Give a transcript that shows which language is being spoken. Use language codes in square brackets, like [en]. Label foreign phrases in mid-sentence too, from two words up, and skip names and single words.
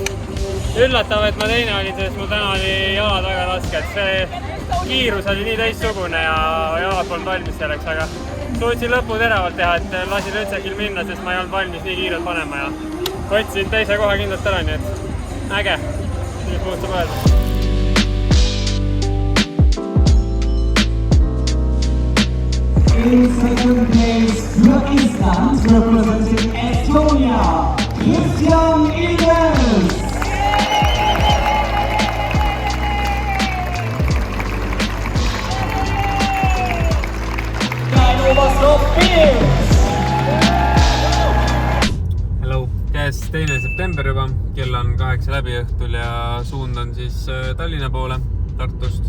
[et] Üllatav, et ma teine olin, sest mul täna oli jalad väga rasked. See kiirus oli nii teistsugune ja jalad polnud valmis selleks, aga suutsin lõpu teravalt teha, et lasin Rötsekil minna, sest ma ei olnud valmis nii kiirelt panema ja võtsin teise koha kindlalt ära, nii et äge. Nii puhtub öelda. [en] In second place, Pakistan representing Estonia, Christian Ilves. [et] Hello, käes 2. september juba, kell on 8 läbi õhtul ja suund on siis Tallinna poole Tartust.